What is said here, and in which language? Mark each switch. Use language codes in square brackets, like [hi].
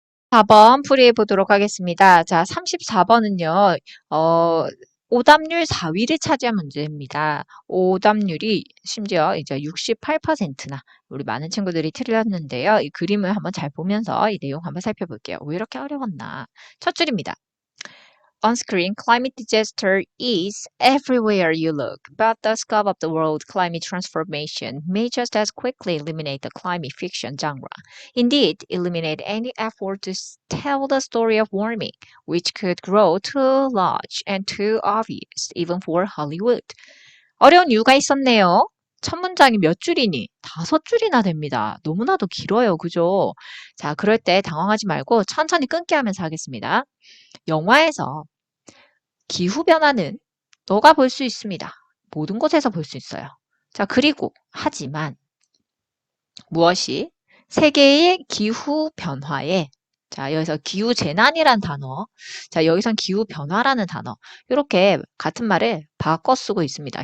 [ko] 4번 풀이해 보도록 하겠습니다. 자, 34번은요, 오답률 4위를 차지한 문제입니다. 오답률이 심지어 이제 68%나 우리 많은 친구들이 틀렸는데요. 이 그림을 한번 잘 보면서 이 내용 한번 살펴볼게요. 왜 이렇게 어려웠나? 첫 줄입니다. [en] On screen, climate disaster is everywhere you look, but the scope of the world climate transformation may just as quickly eliminate the climate fiction genre. Indeed, eliminate any effort to tell the story of warming, which could grow too large and too obvious, even for Hollywood. [ko] 어려운 이유가 있었네요. 첫 문장이 몇 줄이니? 5줄이나 됩니다. 너무나도 길어요. 그죠? 자, 그럴 때 당황하지 말고 천천히 끊게 하면서 하겠습니다. 영화에서 기후변화는 너가 볼 수 있습니다. 모든 곳에서 볼 수 있어요. 자, 그리고 하지만 무엇이 세계의 기후변화에 자, 여기서 기후재난이란 단어, 자, 여기선 기후변화라는 단어, 이렇게 같은 말을 바꿔 쓰고 있습니다.